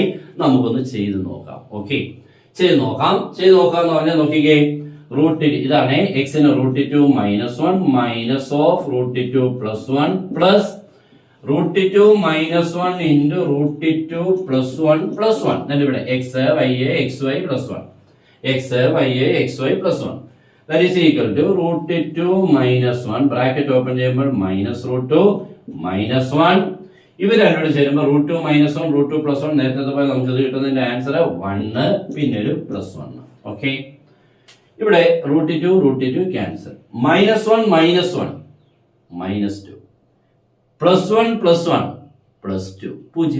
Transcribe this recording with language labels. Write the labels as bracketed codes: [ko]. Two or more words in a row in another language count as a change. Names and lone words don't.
[ml] നമുക്കൊന്ന് ചെയ്ത് നോക്കാം. ഓക്കെ, ചെയ്ത് നോക്കാം എന്ന് പറഞ്ഞാൽ നോക്കിക്കേ, ഇതാണ് എക്സിന് √2 -1 [en] minus of [ml] √2 +1 പ്ലസ് √2 -1 ഇൻറ്റു √2 +1 +1. എന്നിട്ട് ഇവിടെ x y x y +1 x y x y +1 [en] that is equal to [ml] √2 -1 [en] bracket open [ml] ചെയ്യുമ്പോൾ -√2 -1. ഇവർ രണ്ടോട് ചേരുമ്പോൾ √2 -1 √2 +1. നേരത്തെ പോലെ നമുക്ക് ഇത് കിട്ടുന്നതിന്റെ ആൻസർ 1 പിന്നെ ഒരു +1. ഓക്കെ, ഇവിടെ √2 ക്യാൻസൽ. -1 -1 -2 +1 +1 +2 0.